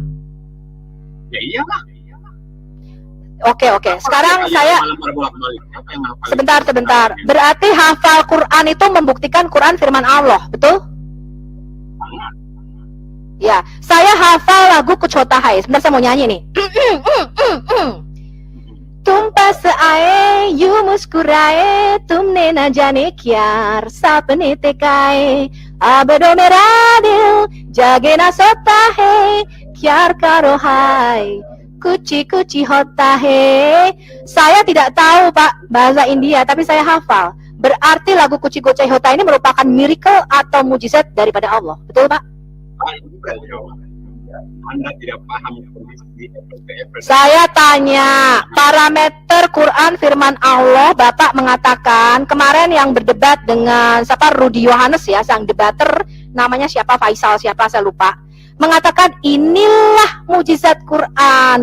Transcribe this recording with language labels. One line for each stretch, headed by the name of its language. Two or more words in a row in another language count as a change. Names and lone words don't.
Indonesian: Ya iyalah. Oke. Sekarang saya sebentar. Berarti hafal Quran itu membuktikan Quran firman Allah, betul? Ya, saya hafal lagu Kuch Hota Hai. Sebentar saya mau nyanyi nih.
Hindi: तुम पास आए यूं मुस्कुराए तुमने न जाने क्या सपने तकाए अब दो मेरा दिल जागे ना सोता है क्या करो है कुछ होता है.
Indonesian: Saya tidak tahu Pak bahasa India tapi saya hafal. Berarti lagu kuci hota ini merupakan miracle atau mujizat daripada Allah, betul Pak? Anda tidak paham kondisi. Saya tanya, parameter Quran firman Allah, Bapak mengatakan kemarin yang berdebat dengan siapa Rudi Yohanes ya, sang debater namanya siapa Faisal siapa saya lupa, mengatakan inilah mujizat Quran.